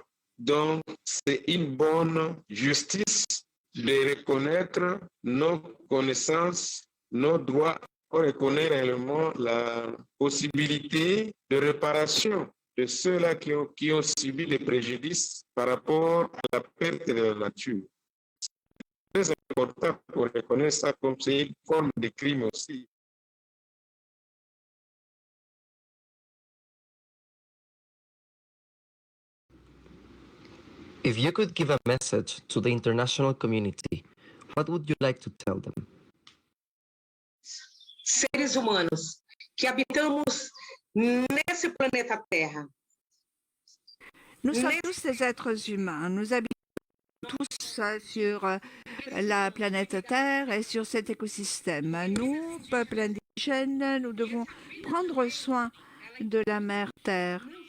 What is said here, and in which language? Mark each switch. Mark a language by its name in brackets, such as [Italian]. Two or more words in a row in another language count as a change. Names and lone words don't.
[French] Donc, c'est une bonne justice de reconnaître nos connaissances, nos droits, pour reconnaître réellement la possibilité de réparation de ceux-là qui ont subi des préjudices par rapport à la perte de la nature. C'est très important pour reconnaître ça comme c'est une forme de crime aussi. [English] If you could give a message to the international community, what would you like to tell them? [Portuguese] Seres humanos que habitamos nesse planeta Terra. [French] Nous sommes tous des êtres humains. Nous habitons tous sur la planète Terre et sur cet écosystème. Nous, peuple indigène, nous devons prendre soin de la mère Terre.